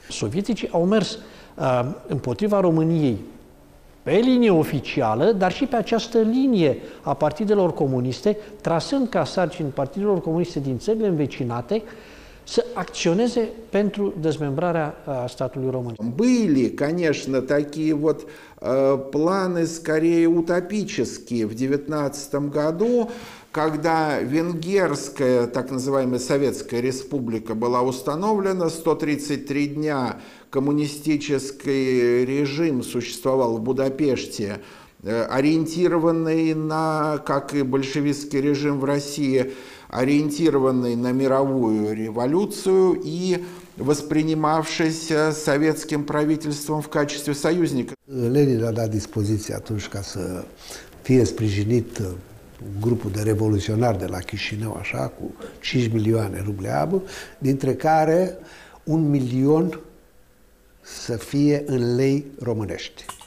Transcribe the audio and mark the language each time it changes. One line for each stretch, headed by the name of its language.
Romanian: Sovieticii au mers împotriva României pe linie oficială, dar și pe această linie a partidelor comuniste, trasând ca sarcini partidelor comuniste din țările învecinate să acționeze pentru dezmembrarea statului român.
Russian: Были, конечно, такие вот планы скорее утопические в 19 году, когда Венгерская, так называемая Советская Республика была установлена, 133 дня коммунистический режим существовал в Будапеште, ориентированный на, как и большевистский режим в России, ориентированный на мировую революцию и воспринимавшийся советским правительством в качестве союзника.
Romanian: Lenin a dat dispoziție atunci ca să fie sprijinit grupul de revoluționari de la Chișinău, așa, cu 5 milioane ruble aur, dintre care 1 milion să fie în lei românești.